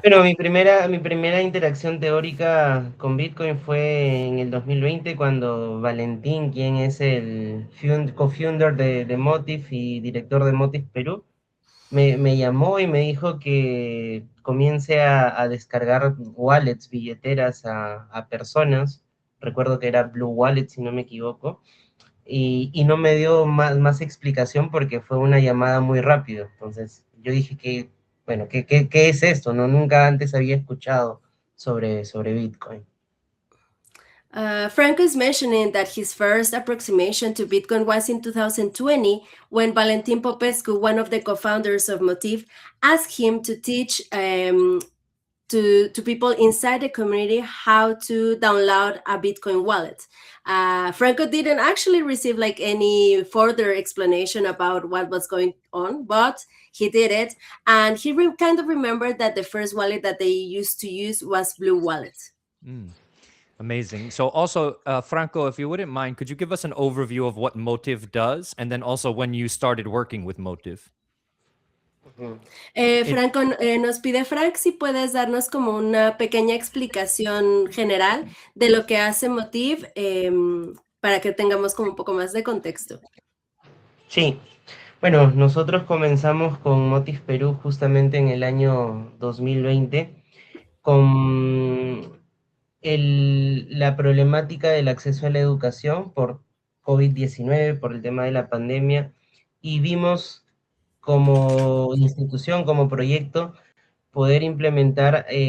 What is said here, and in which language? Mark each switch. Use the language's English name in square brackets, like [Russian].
[Spanish] Bueno, mi primera interacción teórica con Bitcoin fue en el 2020 cuando Valentín, quien es el co-founder de Motif y director de Motif Perú, me llamó y me dijo que comience a descargar wallets, billeteras a personas. Recuerdo que era Blue Wallet, si no me equivoco. Y no me dio más explicación porque fue una llamada muy rápido. Entonces yo dije que, bueno, ¿qué es esto? No, nunca antes había escuchado sobre Bitcoin. [English] Franco is mentioning that his first approximation to Bitcoin was in 2020 when Valentin Popescu, one of the co-founders of Motif, asked him to teach to people inside the community how to download a Bitcoin wallet. Franco didn't actually receive like any further explanation about what was going on, but he did it, and he kind of remembered that the first wallet that they used to use was Blue Wallet. Amazing. So also, Franco, if you wouldn't mind, could you give us an overview of what Motiv does, and then also when you started working with Motiv? [Spanish] Franco, nos pide Frank si puedes darnos como una pequeña explicación general de lo que hace Motiv para que tengamos como un poco más de contexto. Sí, bueno, nosotros comenzamos con Motif Perú justamente en el año 2020 con la problemática del acceso a la educación por COVID-19, por el tema de la pandemia, y vimos como institución, como proyecto, poder implementar